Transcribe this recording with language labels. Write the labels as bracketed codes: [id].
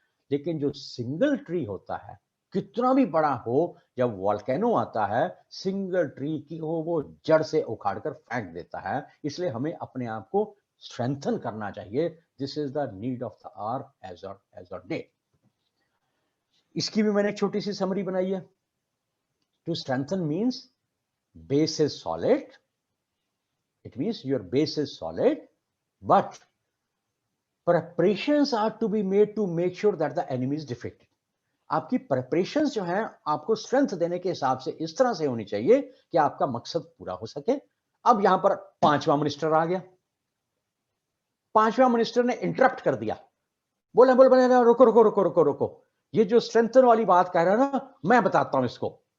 [hi] लेकिन जो single tree होता है, कितना भी बड़ा हो, जब वॉल्केनो आता है सिंगल ट्री की हो वो जड़ से उखाड़कर फेंक देता है। इसलिए हमें अपने आप को स्ट्रेंथन करना चाहिए। [en] This is the need of the hour age or day. [hi] इसकी भी मैंने एक छोटी सी समरी बनाई है। [en] To strengthen means base is solid, it means your base is solid, but preparations are to be made to make sure that the enemy is defeated. [hi] आपकी preparations जो हैं आपको स्ट्रेंथ देने के हिसाब से इस तरह से होनी चाहिए कि आपका मकसद पूरा हो सके। अब यहां पर पांचवा मिनिस्टर आ गया, पांचवा मिनिस्टर ने इंटरप्ट कर दिया, बोले रुको रुको रुको रुको रुको, ये जो स्ट्रेंथन वाली बात कह रहा है ना, मैं बताता हूं इसको।